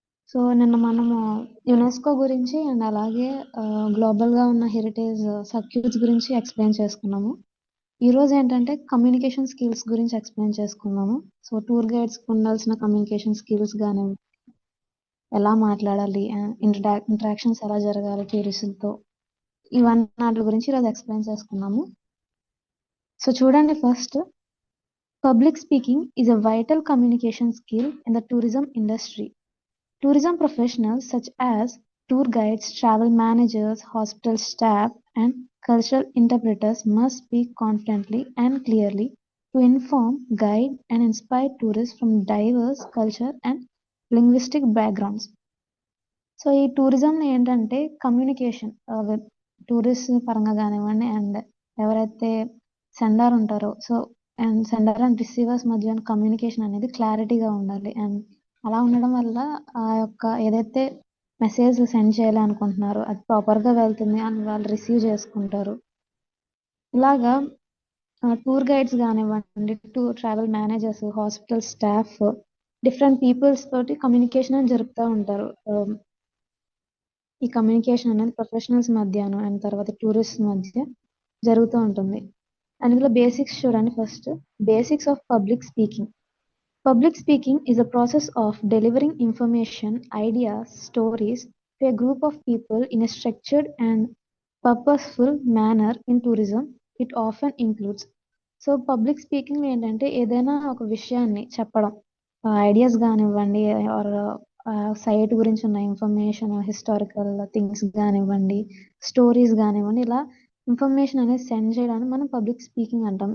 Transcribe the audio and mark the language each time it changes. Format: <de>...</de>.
<te>So నిన్న మనము UNESCO గురించి అండ్ అలాగే గ్లోబల్గా ఉన్న హెరిటేజ్ సర్క్యూట్స్ గురించి ఎక్స్ప్లెయిన్ చేసుకున్నాము. ఈరోజు ఏంటంటే కమ్యూనికేషన్ స్కిల్స్ గురించి ఎక్స్ప్లెయిన్ చేసుకున్నాము. సో టూర్ గైడ్స్కి ఉండాల్సిన కమ్యూనికేషన్ స్కిల్స్ కానీ ఎలా మాట్లాడాలి, ఇంటరాక్షన్స్ ఎలా జరగాలి టూరిస్టులతో, ఇవన్నీ వాటి గురించి ఈరోజు ఎక్స్ప్లెయిన్ చేసుకున్నాము.</te> <en>so</en> <te>చూడండి,</te> <en>First public speaking is a vital communication skill in the tourism industry. Tourism professionals such as tour guides, travel managers, hospital staff, and cultural interpreters must speak confidently and clearly to inform, guide, and inspire tourists from diverse culture and linguistic backgrounds.</en> <te>So ఈ టూరిజంలో ఏంటంటే communication tourist పరంగా కానివ్వండి and ఎవరైతే sender ఉంటారో so and sender and receivers మధ్య communication అనేది క్లారిటీగా ఉండాలి. అండ్ అలా ఉండడం వల్ల ఆ యొక్క ఏదైతే మెసేజ్ సెండ్ చేయాలి అనుకుంటున్నారో అది ప్రాపర్గా వెళ్తుంది అని వాళ్ళు రిసీవ్ చేసుకుంటారు. ఇలాగా టూర్ గైడ్స్ కానివ్వండి, tour travel managers, hospital staff, different peoples తోటి కమ్యూనికేషన్ అని జరుపుతూ ఉంటారు. ఈ కమ్యూనికేషన్ అనేది ప్రొఫెషనల్స్ మధ్యను అండ్ తర్వాత టూరిస్ట్ మధ్య జరుగుతూ ఉంటుంది. అండ్ ఇందులో బేసిక్స్ చూడండి. First, basics of public speaking.</te> <en>Public speaking is a process of delivering information, ideas, stories to a group of people in a structured and purposeful manner. In tourism, it often includes.</en> <te>So public speaking ఏంటంటే ఏదైనా ఒక విషయాన్ని చెప్పడం, ideas కానివ్వండి are site గురించి ఉన్న information, historical things కానివ్వండి, stories కానివ్వండి, ఇలా ఇన్ఫర్మేషన్ అనేది సెండ్ చేయడానికి మనం పబ్లిక్ స్పీకింగ్ అంటాం.</te>